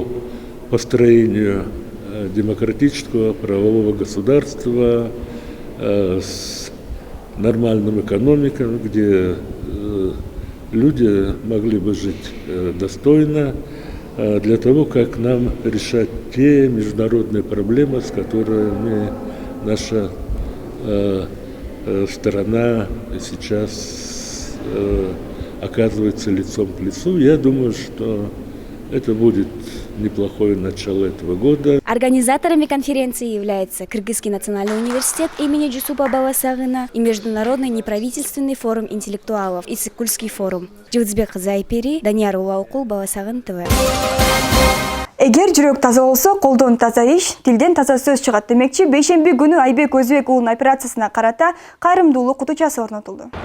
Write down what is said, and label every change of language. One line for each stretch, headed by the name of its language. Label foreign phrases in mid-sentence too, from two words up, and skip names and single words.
Russian: построению демократического правового государства с нормальным экономикой, где люди могли бы жить достойно, для того, как нам решать те международные проблемы, с которыми наша сторона сейчас оказывается лицом к лицу. Я думаю, что это будет неплохое начало этого года. Организаторами конференции являются Кыргызский национальный университет имени Жусупа Баласагына и Международный неправительственный форум интеллектуалов Иссык-Кульский форум. Жылдызбек Зайпери, Данияр Улаукул, Баласагын ТВ.
Kyrgyz: Эгер жүрөк таза болсо, колдон таза иш, тилден таза сөз чыгат демекчи, бейшемби күнү Айбек Өзбек уулунун операциясына карата кайрымдуулук кутучасы орнотулду.